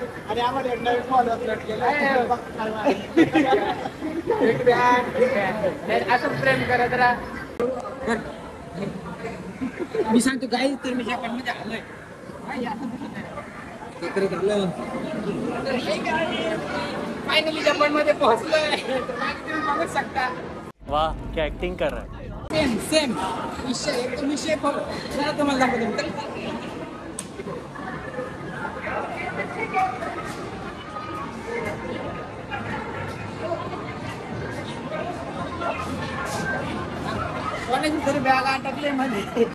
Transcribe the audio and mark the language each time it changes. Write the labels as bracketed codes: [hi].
[mr] आणि आम्हाला असं प्रेम करत राहा. मी सांगतो काही तर मी जपान मध्ये आलोय. फायनली जपान मध्ये पोहोचलोय. तुम्ही बघू शकता. [hi] वाह क्या एक्टिंग कर रहा है. [mr] सेम विषय एकदम विषय जरा तुम्हाला दाखवतो. कोणाची तरी बॅग अटकले मध्ये.